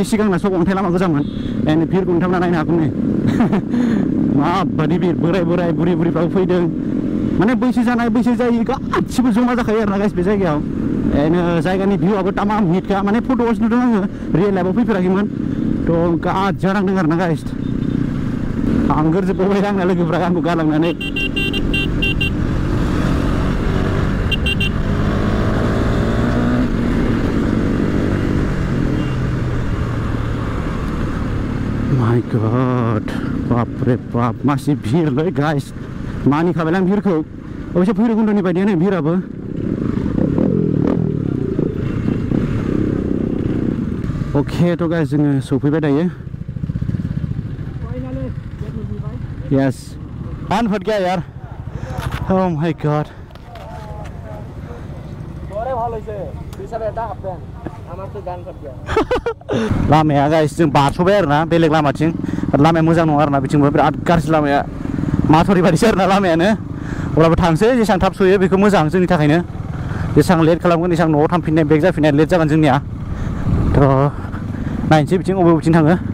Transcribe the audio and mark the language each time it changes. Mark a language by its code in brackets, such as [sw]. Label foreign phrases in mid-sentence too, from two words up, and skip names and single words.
[brx] सिगांना सब अन्थाइ लामा गोजामोन एन्ड भिरखौ नोंथांमोना नायनो हागौ नै माबादि भिर बोराय बोराय बुरि बुरिफ्राबो फैदों माने बैसो जानाय बैसो जायि गासिबो जमा जाखायो आरो ना गाइस बे जायगायाव एन्ड जायगानि भिउआबो तामाम हिटखा माने फट'आवसो नुदों आङो रियेल लाइफआव फैफेराखैमोन थ' गाज्जा नांदों आरो ना गाइस थांगोरजोब्बाय आंना लोगोफ्रा आंखौ गालांनानै [en] My God [hi] बाप रे बाप [brx] मासि भिरलै गाइस मानिखाबायलां भिरखौ अबयसे भैरबकुन्दनि बायदियानो भिराबो अके थ' गाइस जोङो सफैबाय दायो यस [hi] कान फट गया यार [en] Oh my God [brx] लामाया गाइस जों बारस'बाय आरो ना बेलेग लामाथिं लामाया मोजां नङा आरो ना बिथिंबो बिराद गाज्रि लामाया माथुरि बायदिसो आरो ना लामायानो अब्लाबो थांसै जेसेबां थाब सहैयो बेखौ मोजां जोंनि थाखायनो जेसेबां लेट खालामगोन एसेबां न'आव थांफिननाय बेक जाफिननाय लेट जागोन जोंनिया थ' नायनोसै बिथिं बबेथिं थाङो